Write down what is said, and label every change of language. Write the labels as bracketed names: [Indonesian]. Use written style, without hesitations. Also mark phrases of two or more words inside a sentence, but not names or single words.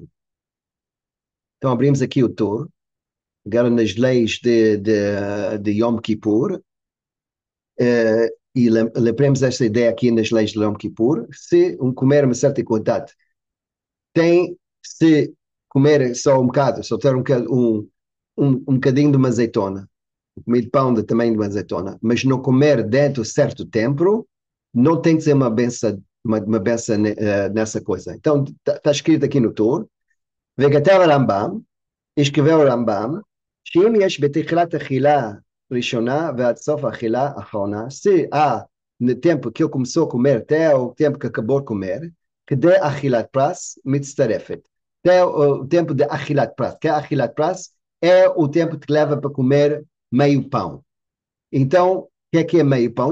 [Portuguese] Então abrimos aqui o Tur, agora nas leis de Yom Kippur, e lembremos esta ideia aqui nas leis de Yom Kippur, se comer uma certa quantidade tem, se comer só um bocado, só ter um bocadinho de uma azeitona, meio pão de tamanho de uma azeitona, mas não comer dentro de certo tempo, não tem que ser uma benção nessa coisa. Então, está escrito aqui no Tur, [Hebrew] Vegatel Rambam, [Portuguese] escreveu o Rambam, [Hebrew] שאם יש בתחילת אכילה ראשונה ועד סוף האכילה האחרונה, [Portuguese] se há no tempo que ele começou a comer até o tempo que acabou de comer, que de [Hebrew] achilat pras mitzarefet. [Portuguese] Até o tempo de [Hebrew] achilat pras. [Portuguese] Que [Hebrew] achilat pras [Portuguese] é o tempo que leva para comer meio pão. Então, o que é meio pão?